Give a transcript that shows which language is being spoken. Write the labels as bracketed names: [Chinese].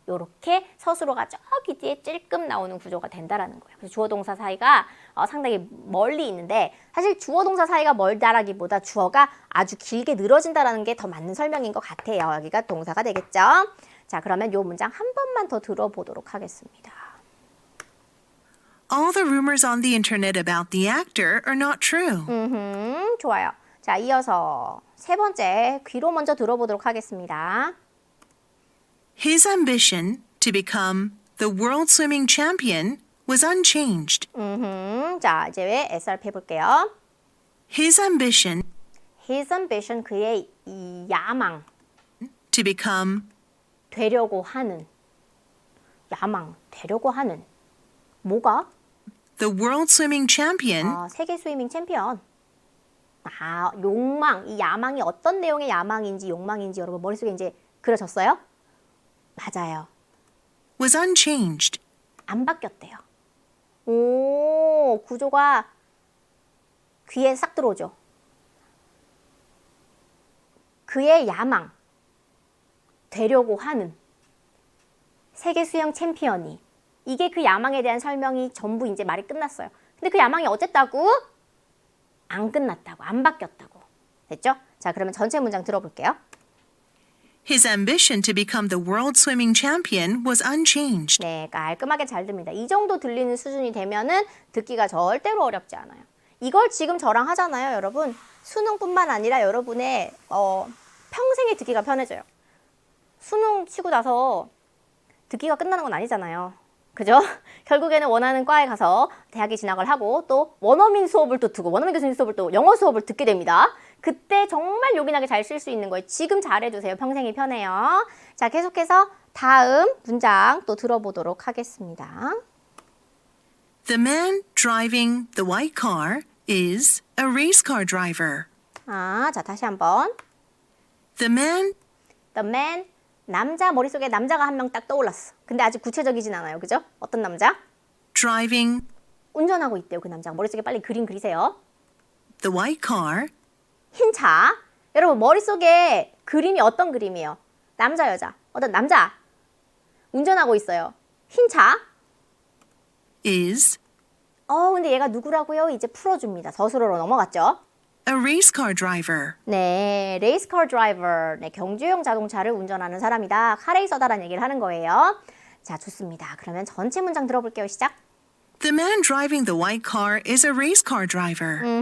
[Korean] 요렇게 서술어가 저기 뒤에 찔끔 나오는 구조가 된다라는 거예요. 그래서 주어 동사 사이가 상당히 멀리 있는데 사실 주어 동사 사이가 멀다라기보다 주어가 아주 길게 늘어진다라는 게 더 맞는 설명인 것 같아요. 여기가 동사가 되겠죠? 자, 그러면 요 문장 한 번만 더 들어보도록 하겠습니다. [English] All the rumors on the internet about the actor are not true. [Korean] 좋아요. 자, 이어서 세 번째 귀로 먼저 들어보도록 하겠습니다. [English] His ambition to become the world swimming champion was unchanged. [Korean] 자, 이제 왜 SRP 해볼게요. [English] His ambition His ambition, [Korean] 그의 이 야망, [English] to become [Korean] 되려고 하는, 야망, 되려고 하는, 뭐가? [English] the world swimming champion [Korean] 아, 세계 스위밍 챔피언. 아, 욕망, 이 야망이 어떤 내용의 야망인지 욕망인지 여러분 머릿속에 이제 그려졌어요? 맞아요. [English] was unchanged. [Korean] 안 바뀌었대요. 오, 구조가 귀에 싹 들어오죠. 그의 야망, 되려고 하는 세계 수영 챔피언이, 이게 그 야망에 대한 설명이 전부 이제 말이 끝났어요. 근데 그 야망이 어쨌다고? 안 끝났다고, 안 바뀌었다고. 됐죠? 자, 그러면 전체 문장 들어볼게요. [English] His ambition to become the world swimming champion was unchanged. [Korean] 네, 깔끔하게 잘 듭니다. 이 정도 들리는 수준이 되면은 듣기가 절대로 어렵지 않아요. 이걸 지금 저랑 하잖아요, 여러분. 수능뿐만 아니라 여러분의 평생에 듣기가 편해져요. 수능 치고 나서 듣기가 끝나는 건 아니잖아요. 그죠? 결국에는 원하는 과에 가서 대학에 진학을 하고 또 원어민 수업을 또 두고 원어민 교수님 수업을 또 영어 수업을 듣게 됩니다. 그때 정말 요긴하게 잘 쓸 수 있는 거예요. 지금 잘해두세요. 평생이 편해요. 자, 계속해서 다음 문장 또 들어보도록 하겠습니다. [English] The man driving the white car is a race car driver. [Korean] 아, 자, 다시 한번. [English] The man The man, [Korean] 남자, 머릿속에 남자가 한 명 딱 떠올랐어. 근데 아직 구체적이진 않아요. 그죠? 어떤 남자? [English] driving [Korean] 운전하고 있대요. 그 남자가. 머릿속에 빨리 그림 그리세요. [English] the white car [Korean] 흰 차. 여러분 머릿속에 그림이 어떤 그림이에요? 남자, 여자. 어떤 남자. 운전하고 있어요. 흰 차. [English] is [Korean] 근데 얘가 누구라고요? 이제 풀어줍니다. 서술어로 넘어갔죠? [English] a race car driver. [Korean] 네, 레이스카 드라이버. 네, 경주용 자동차를 운전하는 사람이다. 카레이서다라는 얘기를 하는 거예요. 자, 좋습니다. 그러면 전체 문장 들어볼게요. 시작. [English] The man driving the white car is a race car driver.